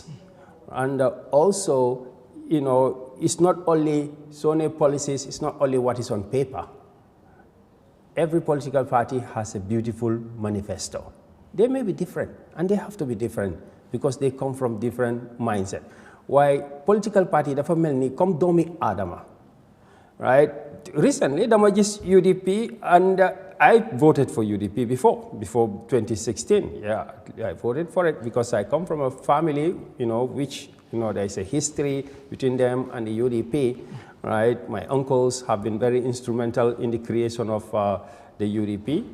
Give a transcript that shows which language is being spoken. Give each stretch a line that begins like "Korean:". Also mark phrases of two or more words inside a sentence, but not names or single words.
English: And also, you know, it's not only Sone policies, it's not only what is on paper. Every political party has a beautiful manifesto. They may be different, and they have to be different because they come from different mindset. Why political party
Wolof: dafa melni comme domi adama,
English: right? Recently,
Wolof: dama gis UDP,
English: and I voted for UDP before 2016. Yeah, I voted for it because I come from a family, you know, which there is a history between them and the UDP, right? My uncles have been very instrumental in the creation of the UDP.